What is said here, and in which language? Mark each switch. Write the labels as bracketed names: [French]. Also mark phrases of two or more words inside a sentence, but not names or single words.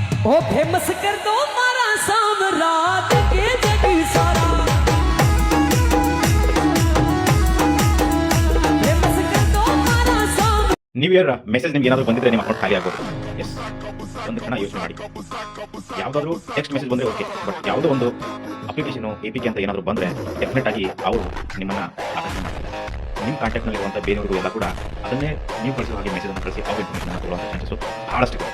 [Hindi] ओ फेमस कर दो मारा साम्राट के जग सारा फेमस कर दो मारा साम्राट [English] New Year message [Kannada] ನಿಮ್ಗೆ ಏನಾದರೂ ಬಂದಿದ್ರೆ ನಿಮ್ಮ ಅಕೌಂಟ್ ಖಾಲಿ ಆಗ್ಬೋದು. ಎಸ್, ಒಂದು ಕ್ಷಣ ಯೋಚನೆ ಮಾಡಿ. ಯಾವುದಾದ್ರೂ [English] text message [Kannada] ಬಂದರೆ [English] okay, but [Kannada] ಯಾವುದೋ ಒಂದು ಅಪ್ಲಿಕೇಶನು APK ಅಂತ ಏನಾದರೂ ಬಂದರೆ ಡೆಫಿನೆಟ್ ಆಗಿ ಅವರು ನಿಮ್ಮನ್ನು ಆಕರ್ಷಣೆ ಮಾಡ್ತಾರೆ. ನಿಮ್ಮ ಕಾಂಟ್ಯಾಕ್ಟ್ನಲ್ಲಿರುವಂಥ ಬೇರೆಯವರು ಎಲ್ಲ ಕೂಡ ಅದನ್ನೇ ನೀವು ಕಳಿಸುವ ಹಾಗೆ ಮೆಸೇಜನ್ನು ಕಳಿಸಿ ಅವ್ರ ಇನ್ಫಾರ್ಮೇಷನ್ ತಗೊಳ್ಳುವಂಥ ಚಾನ್ಸಸ್ಸು ಬಹಳಷ್ಟು ಇದೆ.